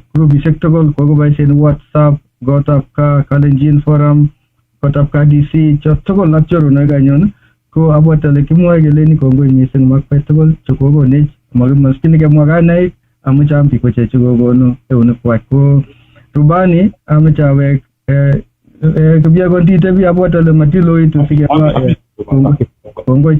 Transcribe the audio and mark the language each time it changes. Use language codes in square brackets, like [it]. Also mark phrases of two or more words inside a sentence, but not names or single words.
[kln] grupisiek tugul ko boisien WhatsApp, gotab ka Kalenjin forum, gotab ka DC tugul ak choronok kanyon ko abwatale kimwoe kele ni kongoi missing makpai tugul chekokonech maskini kemwa kanai amuche am biik kochechu kokonu eunekwak ko rubani amuche awek kebiasaan titebi abwatale matiloitu sikemwa kongoi.